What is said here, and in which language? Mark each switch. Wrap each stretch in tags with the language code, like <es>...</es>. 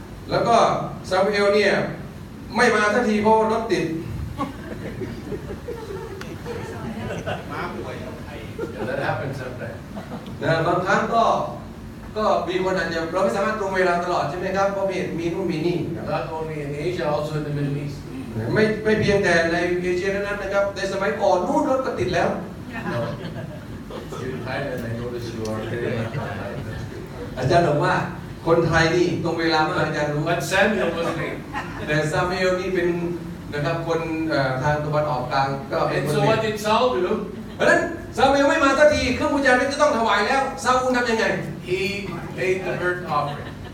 <th>แล้วก็ซามูเอลเนี่ยไม่มาสักทีเพราะรถติด</th> <en>Yeah, that happens sometimes.</en> <th>บางครั้งก็มีคนอาจจะเราไม่สามารถตรงเวลาตลอดใช่ไหมครับเพราะมีนู่นมีนี่</th> <en>Not only in Asia, also in the Middle East.</en> <th>ไม่เพียงแต่ในเอเชียเท่านั้นนะครับในสมัยก่อนนู่นรถก็ติดแล้ว</th> <en>You're in Thailand, I notice you are very much on time. That's good.</en> <th>อาจารย์บอกว่าคนไทยนี่ตรงเวลามากอาจารย์รู้</th> <en>But Samuel was late.</en> <th>แต่ซามูเอลนี่เป็นนะครับคนทางตะวันออกกลางก็เป็น</th> <en>And</en> <th>คน</th> <en>so</en> <th>เม</th> <en>what</en> <th>น</th> <en>did Saul do?</en> <th>เพราะฉะนั้นซามูเอลไม่มาสักทีเครื่องบูชาจะต้องถวายแล้วซาอูลทำยังไง</th> <en>He made the burnt offering.</en>